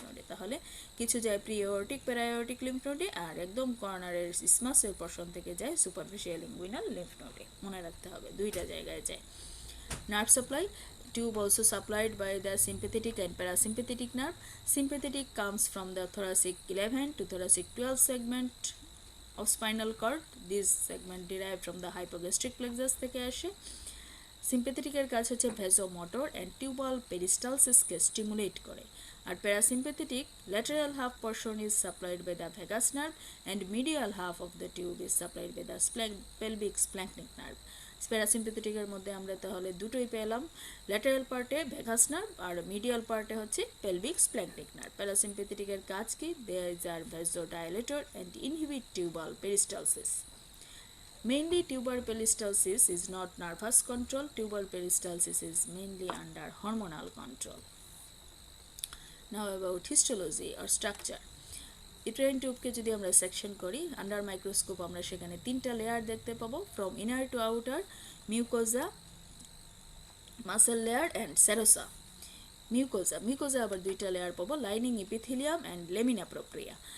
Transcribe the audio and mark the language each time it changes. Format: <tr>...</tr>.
<bn>তাহলে কিছু যায় প্রি এওরটিক প্যারা এওরটিক লিম্ফ নোডে, আর একদম কর্নারের ইসমাসের পোরশন থেকে যায় সুপারফিশিয়াল ইনগুইনাল লিম্ফ নোডে। মনে রাখতে হবে দুইটা জায়গায় যায়। Nerve supply.</bn> <en>Tube also supplied by the sympathetic and parasympathetic nerve. Sympathetic comes from the thoracic 11 to thoracic 12 segment of spinal cord. This segment derived from the hypogastric plexus</en> <bn>থেকে আসে। সিম্প্যাথেটিকের কাজ হচ্ছে</bn> <en>Vasomotor and tubal পেরিস্টালসিসকে stimulate করে, আর parasympathetic lateral half portion is supplied by the vagus nerve and medial half of the tube is supplied by the pelvic splanchnic nerve.</en> <bn>প্যারাসিম্প্যাথেটিকের মধ্যে আমরা তাহলে দুটোই পেলাম, ল্যাটারাল পার্টে ভ্যাগাস নার্ভ আর মিডিয়াল পার্টে হচ্ছে পেলভিক স্প্ল্যাঙ্কনিক নার্ভ। প্যারাসিম্প্যাথেটিকের কাজ কি?</bn> <en>They are vasodilator and inhibit tubal peristalsis. Mainly tubal peristalsis is not nervous control. Tubal peristalsis is mainly under hormonal control. Now about histology or structure.</en> <bn>Uterine tube কে যদি আমরা section করি, under microscope আমরা সেখানে তিনটা লেয়ার দেখতে পাবো,</bn> <en>from inner to outer,</en> <bn>mucosa, muscle layer and serosa. Mucosa আবার দুইটা লেয়ার পাবো, লাইনিং ইপিথিলিয়াম অ্যান্ড লেমিনা প্রক্রিয়া।</bn>